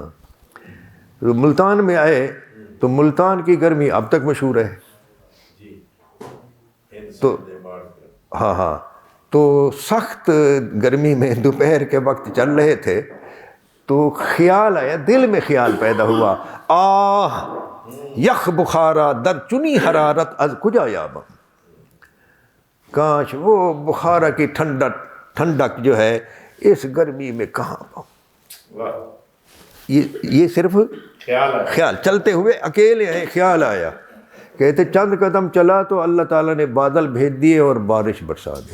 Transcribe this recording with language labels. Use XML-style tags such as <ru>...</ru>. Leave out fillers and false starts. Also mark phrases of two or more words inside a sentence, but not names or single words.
<ur>تو ملتان میں آئے تو ملتان کی گرمی اب تک مشہور ہے، تو ہاں ہاں، تو سخت گرمی میں دوپہر کے وقت چل رہے تھے تو خیال آیا، دل میں خیال پیدا ہوا،</ur> <fa>آہ یخ بخارا در چنی حرارت از کجا یابم،</fa> <ur>کاش وہ بخارا کی ٹھنڈک جو ہے اس گرمی میں کہاں پاؤں۔ یہ صرف خیال، چلتے ہوئے اکیلے ہیں، خیال آیا، کہتے چند قدم چلا تو اللہ تعالیٰ نے بادل بھیج دیے اور بارش برسا دی۔</ur>